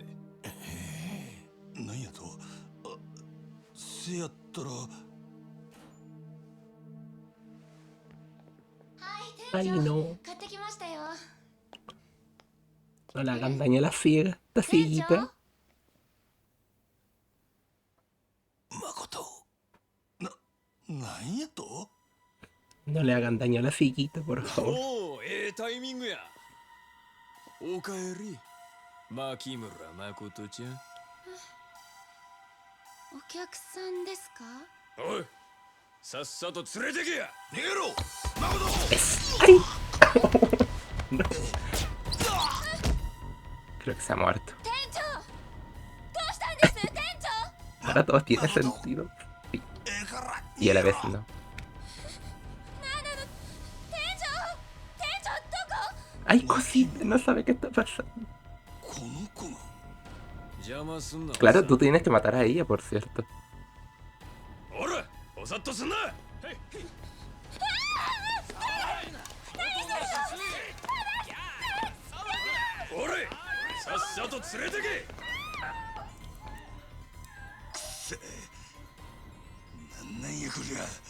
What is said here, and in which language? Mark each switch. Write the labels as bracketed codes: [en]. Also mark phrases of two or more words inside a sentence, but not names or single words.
[ja] なんやと、せやったら [es] Ay, no. [ja] 買ってきましたよ。 [es] No le hagan daño a la ciega, esta cieguita. [ja] 誠なんやと [es] No le hagan daño a la cieguita, por favor. [ja] おお、タイミングや。おかえり、牧村誠ちゃん。お客さんですか？おい、さっさと連れてけや。逃げろ誠 [es] ¡Ay! No. Creo que se ha muerto. [ja] 店長、どうしたんです店長？ [es] Ahora todo tiene sentido. Sí. Y a la vez no. [ja] なんなの店長どこ？ [es] ¡Ay, cosita! No sabe qué está pasando. [ja] この子が邪魔すんな。 [es] Claro, tú tienes que matar a ella, por cierto. [ja] おら、おさっとすんな。おれ、さっさと連れてけ。なんやこりゃ